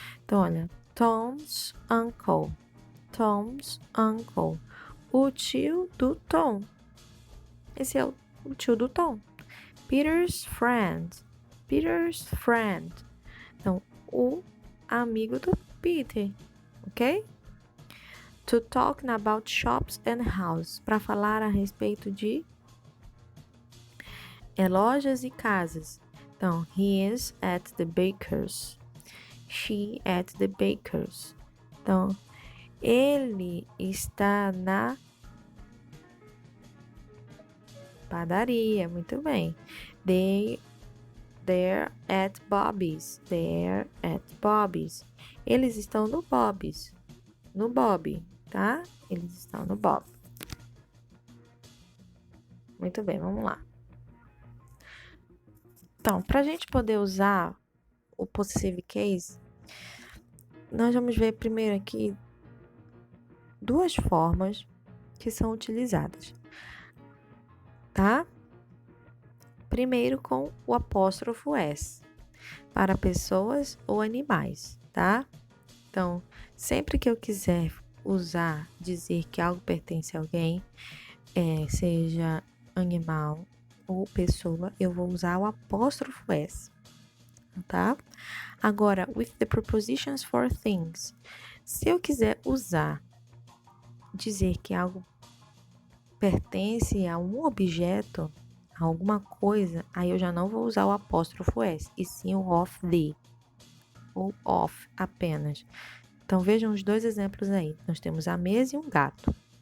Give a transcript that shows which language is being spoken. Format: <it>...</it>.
<pt>Então, olha,</pt> <en>Tom's uncle. Tom's uncle.</en> <pt>O tio do Tom. Esse é o tio do Tom.</pt> <en>Peter's friend. Peter's friend.</en> <pt>Então, o amigo do Peter, ok?</pt> <en>To talk about shops and houses.</en> <pt>Para falar a respeito de lojas e casas.</pt> <en>Então, he is at the baker's. She at the baker's.</en> <pt>Então, ele está na padaria. Muito bem.</pt> <en>They're at Bobby's. They're at Bobby's.</en> <pt>Eles estão no Bobby's. No Bob, tá? Eles estão no Bob. Muito bem, vamos lá. Então, para a gente poder usar o possessive case, nós vamos ver primeiro aqui duas formas que são utilizadas, tá? Primeiro com o apóstrofo S, para pessoas ou animais, tá? Então, sempre que eu quiser dizer que algo pertence a alguém, seja animal ou pessoa, eu vou usar o apóstrofo S, tá?</pt> <en>Agora, with the prepositions for things.</en> <pt>Se eu quiser dizer que algo pertence a um objeto, a alguma coisa, aí eu já não vou usar o apóstrofo S, e sim o of the, ou of apenas. Então, vejam os dois exemplos aí. Nós temos a mesa e um gato.</pt>